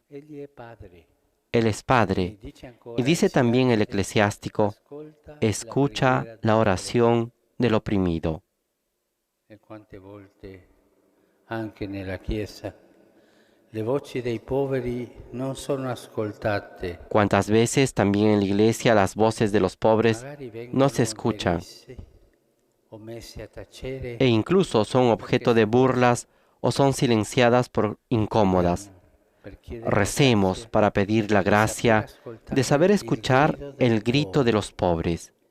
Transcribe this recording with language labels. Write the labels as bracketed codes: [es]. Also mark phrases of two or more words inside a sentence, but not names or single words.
[es] Él es Padre. Y dice también el eclesiástico, escucha la oración del oprimido. [it] Anche nella Chiesa le voci dei poveri non sono ascoltate. [es] Cuántas veces también en la iglesia las voces de los pobres no se escuchan e incluso son objeto de burlas o son silenciadas por incómodas. Recemos para pedir la gracia de saber escuchar el grito de los pobres.